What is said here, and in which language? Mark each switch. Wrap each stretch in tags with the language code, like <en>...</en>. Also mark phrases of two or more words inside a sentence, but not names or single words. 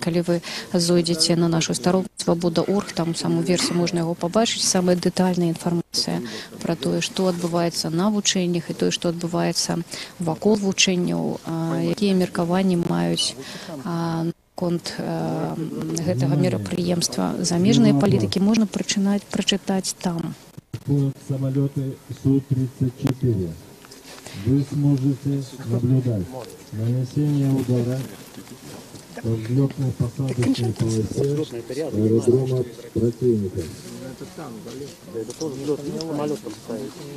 <be>Калі вы зойдзеце на нашу старонку свабода.орг, там саму версію можна яго пабачыць, самая дэтальная інфармацыя пра тое, што адбываецца на вучэннях і тое, што адбываецца вакол вучэнняў, якія меркаванні маюць конт гэтага мерапрыемства замежныя палітыкі, можна прачытаць там.</be> <ru>Самолеты Су-34. Вы сможете наблюдать нанесение удара по взлетно-посадочной полосе аэродрома противника. Это там, это тоже взлетный самолет поставить.</ru>